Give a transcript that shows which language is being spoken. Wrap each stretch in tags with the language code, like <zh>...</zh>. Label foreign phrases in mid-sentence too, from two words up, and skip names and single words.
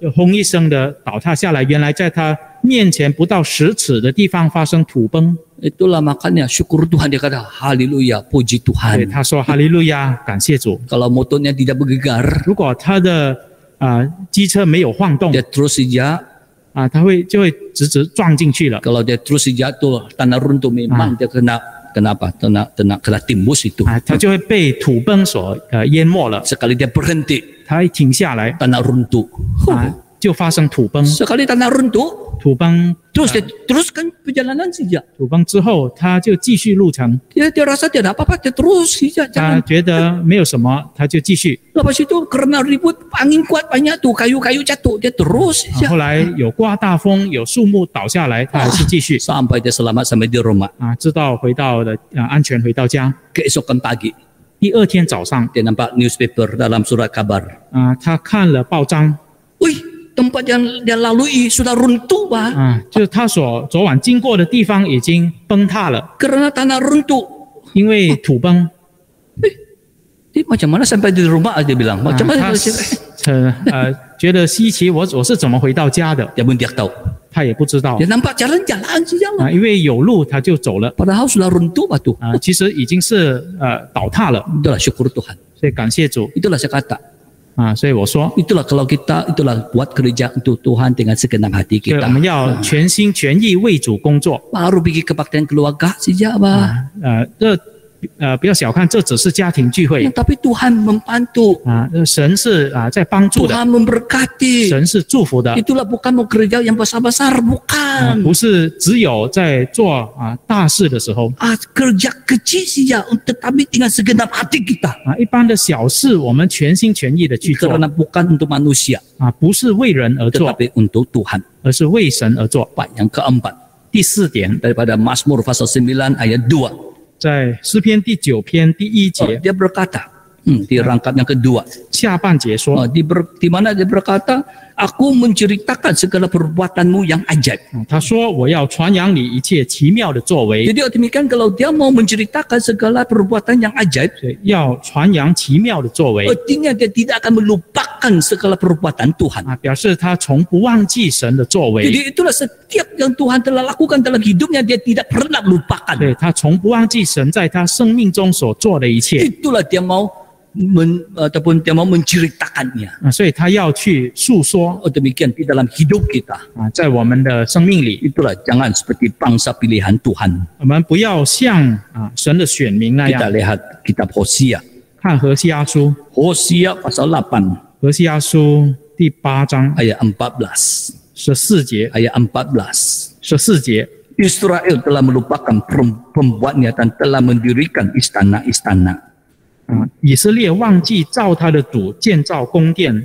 <zh>就轰一声的倒塌下来，原来在他面前不到10尺的地方发生土崩。</zh> <ms>Itulah makanya syukur Tuhan, dia kata haleluya, puji</ms> <zh>对，</zh> <ms>Tuhan.</ms> <zh>他说哈利路亚，感谢主。</zh> <ms>Kalau motornya tidak bergegar,</ms> <zh>如果他的机车没有晃动</zh> <ms>dia terus saja.</ms> <zh>他就会直直撞进去了。</zh> <ms>Kalau dia terus saja tuh tanah runtuh, memang dia kena timbus itu.</ms> <zh>他就会被土崩所淹没了。</zh> <ms>Sekali dia berhenti,</ms> <zh>他一停下来</zh> <ms>tanah runtuh.</ms> <zh>就发生土崩。</zh> <ms>Sekali tanah runtuh,</ms> <zh>土崩</zh> <ms>terus dia teruskan perjalanan saja.</ms> <zh>土崩之后，他就继续路程。</zh> <ms>Dia rasa tidak apa-apa, dia terus saja</ms> <zh>他</zh> <ms>jalan.</ms> <zh>觉得没有什么，他就继续。</zh> <ms>Lepas itu karena ribut, angin kuat banyak tuh, kayu-kayu jatuh, dia terus</ms> <zh>后</zh> <ms>saja.</ms> <zh>来有刮大风，有树木倒下来，他还是继续</zh> <ms>Sampai dia selamat sampai di rumah.</ms> <zh>直到回到了安全回到家。</zh> <ms>Keesokan pagi,</ms> <zh>第二天早上</zh> <ms>dia nampak newspaper dalam surat kabar.</ms> <zh>他看了报章</zh> <ms>Wih, tempat yang dia lalui sudah runtuh, bah.</ms> <zh>就是他所昨晚经过的地方已经崩塌了，</zh> <ms>Karena tanah runtuh.</ms> <zh>因为土崩。</zh> <ms>Dia macam mana sampai di rumah, dia bilang. Macam mana</ms> <zh>他觉得稀奇，我是怎么回到家的？</zh> <ms>dia pun tidak tahu.</ms> <zh>他也不知道</zh> <ms>Dia nampak jalan-jalan saja lah.</ms> <zh>因为有路他就走了</zh> <ms>Padahal sudah runtuh batu.</ms> <zh>其实已经是倒塌了，</zh> <ms>Itulah syukur Tuhan.</ms> <zh>所以感谢主</zh> <ms>Itulah saya kata.</ms> <zh>所以我说，</zh> <ms>Itulah kalau kita itulah buat kerja untuk Tuhan dengan segenap hati</ms> <zh>对，</zh> <ms>kita.</ms> <zh>我们要全心全意为主工作</zh> <ms>Baru pergi kebaktian keluarga saja, bah.</ms> <zh>这不要小看，这只是家庭聚会</zh> <ms>Tapi Tuhan membantu.</ms> <zh>神是在帮助的，</zh> <ms>Tuhan memberkati.</ms> <zh>神是祝福的，</zh> <ms>Itulah bukan mau kerja yang besar-besar, bukan.</ms> <zh>不是只有在做大事的时候</zh> <ms>Kerja kecil saja tetapi dengan segenap hati kita.</ms> <zh>一般的小事我们全心全意的去做</zh> <ms>Karena bukan untuk manusia,</ms> <zh>不是为人而做，</zh> <ms>tetapi untuk Tuhan.</ms> <zh>而是为神而做。</zh> <ms>Baik, yang keempat,</ms> <zh>第4点，</zh> <ms>daripada Mazmur pasal 9 ayat 2.</ms> <zh>在诗篇第9篇第1节</zh> <ms>Dia berkata, di rangkap yang kedua.</ms> <zh>下半节说，</zh> <ms>Di mana dia berkata, aku menceritakan segala perbuatanmu yang ajaib.</ms> <zh>他说我要传扬你一切奇妙的作为，</zh> <ms>Jadi demikian kalau dia mau menceritakan segala perbuatan yang ajaib,</ms> <zh>要传扬奇妙的作为</zh> <ms>artinya dia tidak akan melupakan segala perbuatan Tuhan.</ms> <zh>表示他从不忘记神的作为，</zh> <ms>Jadi itulah setiap yang Tuhan telah lakukan dalam hidupnya dia tidak pernah melupakan.</ms> <zh>对他从不忘记神在他生命中所做的一切，</zh> <ms>Itulah dia mau ataupun dia mau menceritakannya.</ms> <zh>所以他要去诉说</zh> <ms>Demikian di dalam hidup kita.</ms> <zh>在我们的生命里，</zh> <ms>Itulah jangan seperti bangsa pilihan Tuhan.</ms> <zh>我们不要像神的选民那</zh> <ms>Kita</ms> <zh>样。</zh> <ms>lihat kitab Hosea.</ms> <zh>看何西阿书，</zh> <ms>Hosea pasal 8</ms> <zh>何西阿书第8章</zh> <ms>ayat 14.</ms> <zh>14节，</zh> <ms>Ayat 14.</ms> <zh>14节，</zh> <ms>Israel telah melupakan pembuatnya dan telah mendirikan istana-istana.</ms> <zh>以色列忘记造他的主建造宫殿，</zh>